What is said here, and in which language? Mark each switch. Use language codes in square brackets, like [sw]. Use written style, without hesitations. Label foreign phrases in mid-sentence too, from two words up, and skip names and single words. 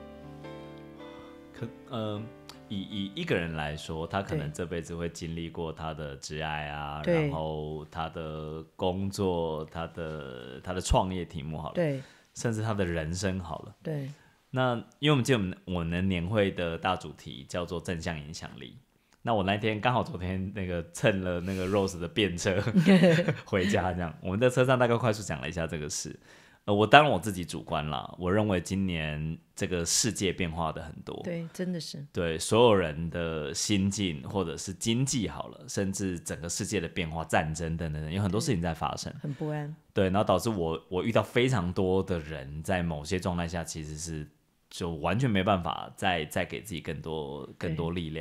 [zh] 以一個人來說，他可能這輩子會經歷過他的職涯啊，然後他的工作，他的創業題目好了，對，甚至他的人生好了，對。那因為我們記得我們年會的大主題叫做正向影響力。那我那天剛好昨天那個蹭了那個 Rose 的便車回家，這樣我們在車上大概快速講了一下這個事。我當然我自己主觀啦，我認為今年這個世界變化的很多，對，真的是對所有人的心境或者是經濟好了，甚至整個世界的變化、戰爭等等，有很多事情在發生，很不安。对，然後導致我遇到非常多的人，在某些狀態下其實是就完全沒辦法再給自己更多力量。